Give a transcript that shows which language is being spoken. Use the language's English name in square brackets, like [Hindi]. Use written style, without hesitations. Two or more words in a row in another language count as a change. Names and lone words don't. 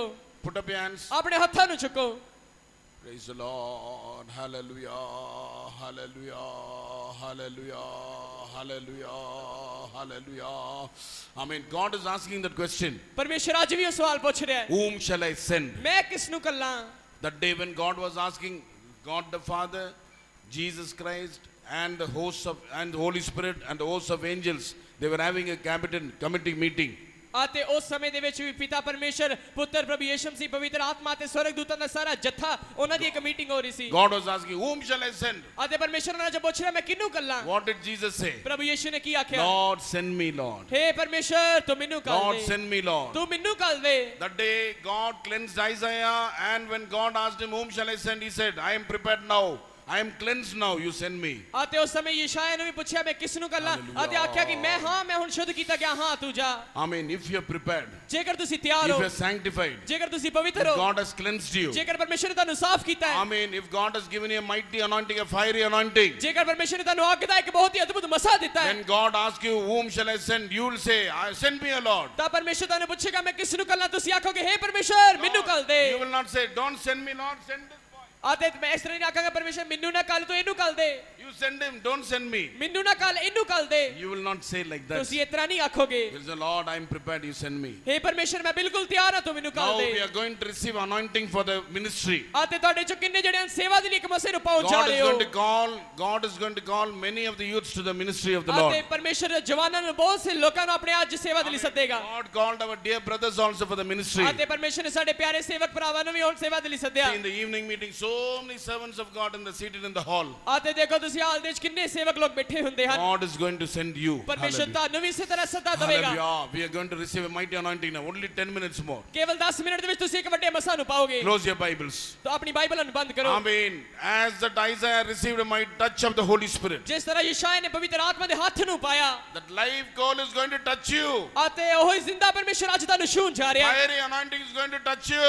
[English] Put up your hands. [Punjabi] ਆਪਣੇ ਹੱਥਾਂ ਨੂੰ ਚੁੱਕੋ। [English] Praise the Lord. Hallelujah. Hallelujah. Hallelujah. Hallelujah. Hallelujah. Amen. God is asking that question. [Punjabi] ਪਰਮੇਸ਼ਰ ਅੱਜ ਵੀ ਉਹ ਸਵਾਲ ਪੁੱਛ ਰਿਹਾ ਹੈ। [English] Whom shall I send? [Punjabi] ਮੈਂ ਕਿਸ ਨੂੰ ਕੱਲਾਂ? [English] That day when God was asking, God the Father, Jesus Christ, and the hosts of and the Holy Spirit and the hosts of angels, they were having a committee meeting. [Punjabi] ਅਤੇ ਉਸ ਸਮੇਂ ਦੇ ਵਿੱਚ ਵੀ ਪਿਤਾ ਪਰਮੇਸ਼ਰ ਪੁੱਤਰ ਪ੍ਰਭੂ ਯਿਸੂ ਮਸੀਹ ਪਵਿੱਤਰ ਆਤਮਾ ਤੇ ਸਵਰਗਦੂਤਾਂ ਦਾ ਸਾਰਾ ਜੱਥਾ ਉਹਨਾਂ ਦੀ ਇੱਕ ਮੀਟਿੰਗ ਹੋ ਰਹੀ ਸੀ। [English] God was asking, whom shall I send? [Punjabi] ਅਤੇ ਪਰਮੇਸ਼ਰ ਉਹਨਾਂ ਜੋ ਪੁੱਛ ਰਿਹਾ ਮੈਂ ਕਿਹਨੂੰ ਕੱਲਾਂ? [English] What did Jesus say? [Punjabi] ਪ੍ਰਭੂ ਯਿਸੂ ਨੇ ਕੀ ਆਖਿਆ? [English] Lord, send me, Lord. [Punjabi] ਹੇ ਪਰਮੇਸ਼ਰ ਤੂੰ ਮੈਨੂੰ ਕੱਲ [English] Lord, [Punjabi] ਦੇ। [English] send me, Lord. [Punjabi] ਤੂੰ ਮੈਨੂੰ ਕੱਲ ਦੇ। [English] That day God cleansed Isaiah, and when God asked him, whom shall I send? He said, I am prepared now. I am cleansed now. You send me. [Punjabi] ਅਤੇ ਉਸ ਸਮੇਂ ਯਸ਼ਾਇਆ ਨੂੰ ਵੀ ਪੁੱਛਿਆ ਮੈਂ ਕਿਸ ਨੂੰ ਕੱਲਾਂ? ਅਤੇ ਆਖਿਆ ਕਿ ਮੈਂ ਹਾਂ ਮੈਂ ਹੁਣ ਸ਼ੁੱਧ ਕੀਤਾ ਗਿਆ ਹਾਂ ਤੂੰ ਜਾ। [English] I mean, if you are prepared, [Punjabi] ਜੇਕਰ ਤੁਸੀਂ ਤਿਆਰ [English] if [Punjabi] ਹੋ, [English] you are sanctified, [Punjabi] ਜੇਕਰ ਤੁਸੀਂ ਪਵਿੱਤਰ [English] if [Punjabi] ਹੋ, [English] God has cleansed you, [Punjabi] ਜੇਕਰ ਪਰਮੇਸ਼ਰ ਨੇ ਤੁਹਾਨੂੰ ਸਾਫ਼ ਕੀਤਾ [English] I [Punjabi] ਹੈ, [English] mean, if God has given you a mighty anointing, a fiery anointing, [Punjabi] ਜੇਕਰ ਪਰਮੇਸ਼ਰ ਨੇ ਤੁਹਾਨੂੰ ਅੱਗ ਦਾ ਇੱਕ ਬਹੁਤ ਹੀ ਅਦਭੁਤ ਮਸਾ ਦਿੱਤਾ ਹੈ, [English] when God asks you, whom shall I send? You will say, send me, O Lord. [Punjabi] ਤਾਂ ਪਰਮੇਸ਼ਰ ਤੁਹਾਨੂੰ ਪੁੱਛੇਗਾ ਮੈਂ ਕਿਸ ਨੂੰ ਕੱਲਾਂ? ਤੁਸੀਂ ਆਖੋਗੇ ਹੇ ਪਰਮੇਸ਼ਰ ਮੈਨੂੰ ਕੱਲ ਦੇ। [English] You will not say, don't send me, Lord, send this boy. [Punjabi] ਅਤੇ ਮੈਂ ਇਸ ਤਰ੍ਹਾਂ ਨਹੀਂ ਆਖਾਂਗਾ ਪਰਮੇਸ਼ਰ ਮੈਨੂੰ ਨਾ ਕੱਲ ਤੂੰ ਇਹਨੂੰ ਕੱਲ ਦੇ। [English] You send him, don't send me. [Punjabi] ਮੈਨੂੰ ਨਾ ਕੱਲ ਇਹਨੂੰ ਕੱਲ ਦੇ। [English] You will not say like that. [Punjabi] ਤੁਸੀਂ ਇਸ ਤਰ੍ਹਾਂ ਨਹੀਂ ਆਖੋਗੇ। [English] You will say, Lord, I am prepared, you send me. [Punjabi] ਹੇ ਪਰਮੇਸ਼ਰ ਮੈਂ ਬਿਲਕੁਲ ਤਿਆਰ ਹਾਂ ਤੂੰ ਮੈਨੂੰ ਕੱਲ [English] Now we [Punjabi] ਦੇ। [English] are going to receive anointing for the ministry. [Punjabi] ਅਤੇ ਤੁਹਾਡੇ ਚੋਂ ਕਿੰਨੇ ਜਿਹੜੇ ਹਨ ਸੇਵਾ ਦੇ ਲਈ ਇੱਕ ਮਸੇ ਨੂੰ ਪਹੁੰਚ ਜਾ [English] God [Punjabi] ਰਹੇ [English] is [Punjabi] ਹੋ। [English] God is going to call many of the youths to the ministry of the [Punjabi] ਅਤੇ [English] Lord. [Punjabi] ਪਰਮੇਸ਼ਰ ਜਵਾਨਾਂ ਨੂੰ ਬਹੁਤ ਸੇ ਲੋਕਾਂ ਨੂੰ ਆਪਣੇ ਅੱਜ ਸੇਵਾ ਦੇ ਲਈ ਸੱਦੇਗਾ। [English] God called our dear brothers also for the ministry. [Punjabi] ਅਤੇ ਪਰਮੇਸ਼ਰ ਨੇ ਸਾਡੇ ਪਿਆਰੇ ਸੇਵਕ ਭਰਾਵਾਂ ਨੂੰ ਵੀ ਹੁਣ ਸੇਵਾ ਦੇ ਲਈ ਸੱਦਿਆ। [English] See, in the evening meeting, so many servants of God and seated in the hall. [Punjabi] ਅਤੇ ਦੇਖੋ ਤੁਸੀਂ ਹਾਲ ਦੇ ਵਿੱਚ ਕਿੰਨੇ ਸੇਵਕ ਲੋਕ ਬੈਠੇ ਹੁੰਦੇ ਹਨ। [English] God is going to send you. [Punjabi] ਪਰਮੇਸ਼ਰ [English] Hallelujah. [Punjabi] ਤੁਹਾਨੂੰ ਵੀ ਇਸੇ ਤਰ੍ਹਾਂ ਸੱਦਾ ਦੇਵੇਗਾ। [English] Hallelujah. We are going to receive a mighty anointing now. Only 10 minutes more. [Punjabi] ਕੇਵਲ 10 ਮਿੰਟ ਦੇ ਵਿੱਚ ਤੁਸੀਂ ਇੱਕ ਵੱਡੇ ਮਸਾ ਨੂੰ ਪਾਓਗੇ। [English] Close your Bibles. [Punjabi] ਤਾਂ ਆਪਣੀ ਬਾਈਬਲਾਂ ਨੂੰ ਬੰਦ ਕਰੋ। [English] Amen. As that Isaiah received a mighty touch of the Holy Spirit, [Punjabi] ਜਿਸ ਤਰ੍ਹਾਂ ਯਸ਼ਾਇਆ ਨੇ ਪਵਿੱਤਰ ਆਤਮਾ ਦੇ ਹੱਥ ਨੂੰ ਪਾਇਆ [English] that live coal is going to touch you. [Punjabi] ਅਤੇ ਉਹ ਹੀ ਜ਼ਿੰਦਾ ਪਰਮੇਸ਼ਰ ਅੱਜ ਤੁਹਾਨੂੰ ਛੂਹਣ ਜਾ ਰਿਹਾ ਹੈ। [English] Fiery anointing is going to touch you.